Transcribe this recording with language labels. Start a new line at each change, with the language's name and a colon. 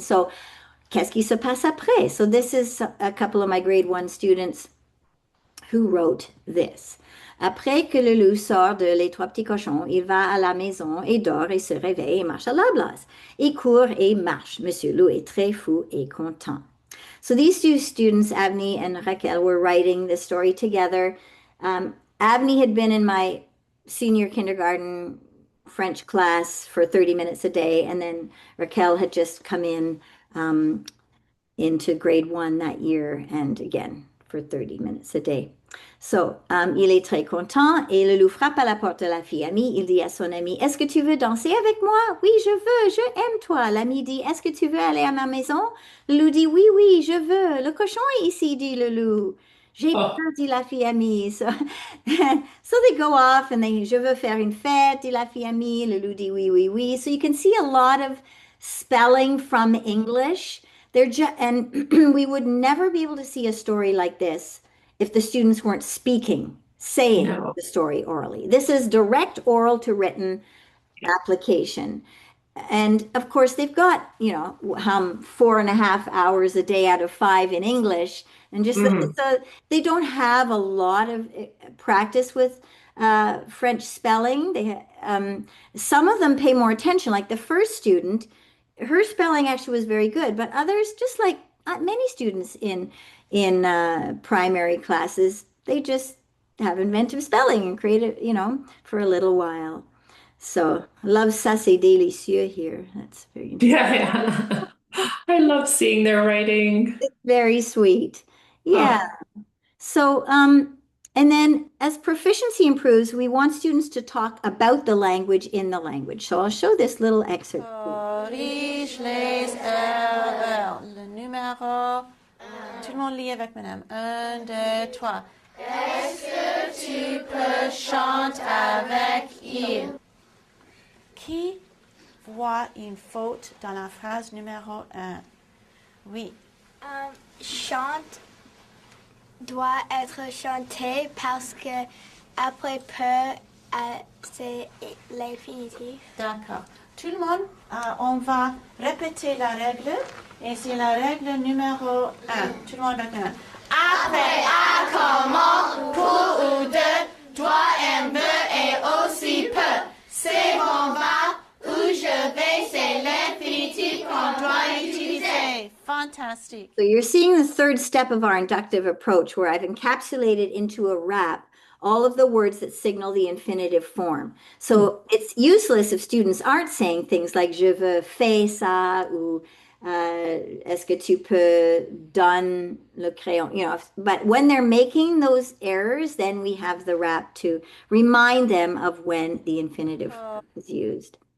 French: So, qu'est-ce qui se passe après?
English: So this is a couple of my grade 1 students who wrote this.
French: Après que le loup sort de Les Trois Petits Cochons, il va à la maison et dort et se réveille et marche à la place. Il court et marche. Monsieur Loup est très fou et content.
English: So these 2 students, Avni and Raquel, were writing this story together. Avni had been in my senior kindergarten French class for 30 minutes a day, and then Raquel had just come into grade 1 that year, and again for 30 minutes a day.
French: So, il est très content et le loup frappe à la porte de la fille amie. Il dit à son ami, est-ce que tu veux danser avec moi? Oui, je veux, je aime toi. L'ami dit, est-ce que tu veux aller à ma maison? Le loup dit, oui, oui, je veux. Le cochon est ici, dit le loup. J'ai Oh, peur, dit la fille amie.
English: So, so they go off and they,
French: je veux faire une fête, dit la fille amie. Le loup dit oui, oui, oui.
English: So you can see a lot of spelling from English. They're just, and we would never be able to see a story like this if the students weren't speaking, saying no. the story orally. This is direct oral to written application. And of course, they've got, 4.5 hours a day out of 5 in English. And just Mhm. so they don't have a lot of practice with French spelling. Some of them pay more attention. Like the first student, her spelling actually was very good, but others, just like many students in primary classes, they just have inventive spelling and create it, for a little while.
French: So, love ça, c'est délicieux here.
English: That's very interesting. Yeah, yeah. I love seeing their writing. Very sweet. Yeah. Oh, So, and then as proficiency improves, we want students to talk about the language in the language. So I'll show this little excerpt.
French: Corrige les erreurs. Le numéro. Tout le monde lit avec madame. 1, 2, 3. Est-ce que tu peux chanter avec il? Qui voit une faute dans la phrase numéro 1? Oui. Chante doit être chanté parce que après peu, c'est l'infinitif. D'accord. Tout le monde, on va répéter la règle. Et c'est la règle numéro 1. Tout le monde avec madame. Après à comment, pour ou de, doit, aime, veut et aussi peut. C'est mon va où je vais, c'est l'infinitif qu'on doit utiliser.
English: Fantastic. So you're seeing the third step of our inductive approach where I've encapsulated into a rap all of the words that signal the infinitive form. So it's useless if students aren't saying things like
French: je veux faire ça ou est-ce que tu peux donner le crayon,
English: but when they're making those errors, then we have the rap to remind them of when the infinitive is used.